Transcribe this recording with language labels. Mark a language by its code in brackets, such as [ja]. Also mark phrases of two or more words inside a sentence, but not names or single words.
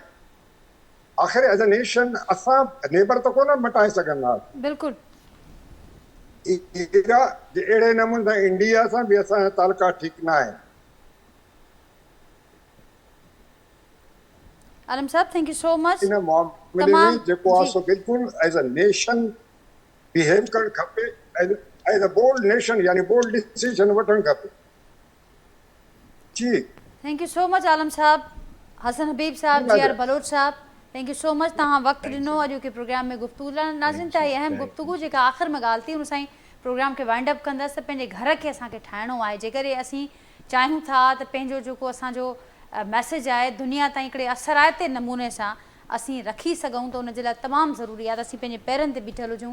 [sd] आख़िर [en] as a nation [sd] असां नेबर त कोन मटाए सघंदासीं. बिल्कुलु अहिड़े नमूने सां इंडिया सां बि असांजा तालुका ठीकु न आहिनि. [en] आलम साहब Thank you so much. [sd] इन मामले में जेको आहे सो बिल्कुलु [en] as a nation [sd] बिहेव करणु खपे. [en] as a bold nation यानी bold decision [sd] वठणु खपे. जी [en] Thank you so much आलम साहब. हसन हबीब साहब, JR बलोच साहब, Thank you so much. [sd] तव्हां वक़्तु ॾिनो अॼु के प्रोग्राम में गुफ़्तगू लाइ. नाज़रीन त अहम गुफ़्तगू जेका आख़िर में ॻाल्हि थी उन सां ई प्रोग्राम खे [en] wind up [sd] कंदसि. पंहिंजे घर खे असांखे ठाहिणो आहे. जेकॾहिं असीं चाहियूं था त पंहिंजो जेको असांजो मैसेज आहे दुनिया ताईं हिकिड़े असराइते नमूने सां असीं रखी सघूं त उनजे लाइ तमामु ज़रूरी आहे त असीं पंहिंजे पेरनि ते बीठल हुजूं.